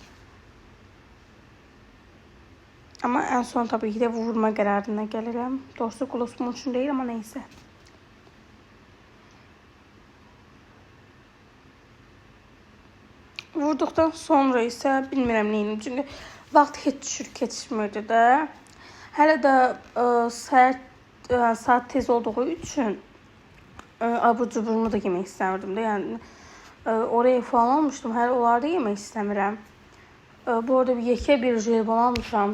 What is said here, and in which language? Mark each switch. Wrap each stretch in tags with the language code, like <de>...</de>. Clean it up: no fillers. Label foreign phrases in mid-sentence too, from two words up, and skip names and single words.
<tr>Ama en son tabii ki de vurma kararına gelirim. Doğrusu gloss bunun için değil ama neyse. Vurduktan sonra ise</tr> <az>bilmirəm neyim. Çünkü vaxt heç düşür keçmirdi də. Hələ də saat tez olduğu üçün abur cuburumu da yemək istəmirdim də. Yəni Oraya falan almışdım. Her onlarda yemək istəmirəm. Bu arada bir yekə bir jelibon almışam.</az>